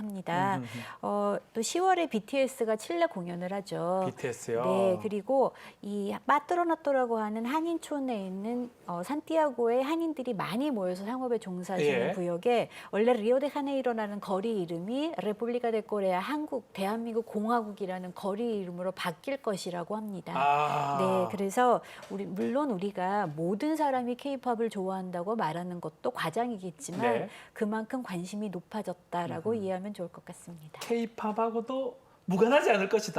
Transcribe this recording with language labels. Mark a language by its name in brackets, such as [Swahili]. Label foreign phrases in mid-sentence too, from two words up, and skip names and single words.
[Korean] 또 10월에 BTS가 칠레 공연을 하죠. BTS요? 네, 그리고 이 빠트로나토라고 하는 한인촌에 있는 산티아고의 한인들이 많이 모여서 상업에 종사하시는 예. 구역에 원래 리오데자네이로라는 거리 이름이 [Spanish] 레publica de Corea [Korean] 한국 대한민국 공화국이라는 거리 이름으로 바뀔 것이라고 합니다. 네, 그래서 물론 우리가 모든 사람이 K-팝을 좋아한다고 말하는 것도 과장이겠지만 네. 그만큼 관심이 높아졌다라고 이해하면 좋을 것 같습니다. K-팝하고도 무관하지 않을 것이다.